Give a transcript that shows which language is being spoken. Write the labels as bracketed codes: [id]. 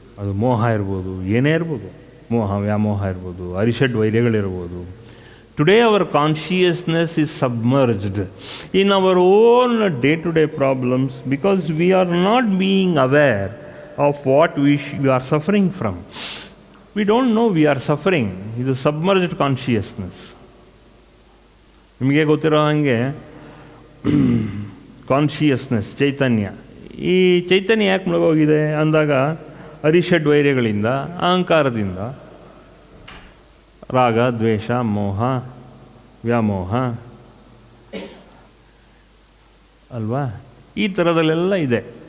[kn] ಅದು ಮೋಹ ಇರ್ಬೋದು, ಏನೇ ಇರ್ಬೋದು, ಮೋಹ ವ್ಯಾಮೋಹ ಇರ್ಬೋದು, ಅರಿಷಡ್ ವೈರ್ಯಗಳಿರ್ಬೋದು. [en] Today our consciousness is submerged in our own day-to-day problems because we are not being aware of what we are suffering from. We don't know we are suffering. It is submerged consciousness. [kn] ನಿಮಗೆ ಗೊತ್ತಿರೋ ಹಾಗೆ consciousness ಚೈತನ್ಯ, ಈ ಚೈತನ್ಯ ಯಾಕೆ ಮುಳುಗೋಗಿದೆ ಅಂದಾಗ ಅರಿಷಡ್ ವೈರ್ಯಗಳಿಂದ, ಅಹಂಕಾರದಿಂದ, ರಾಗ ದ್ವೇಷ ಮೋಹ ವ್ಯಾಮೋಹ ಅಲ್ವಾ, ಈ ಥರದಲ್ಲೆಲ್ಲ ಇದೆ.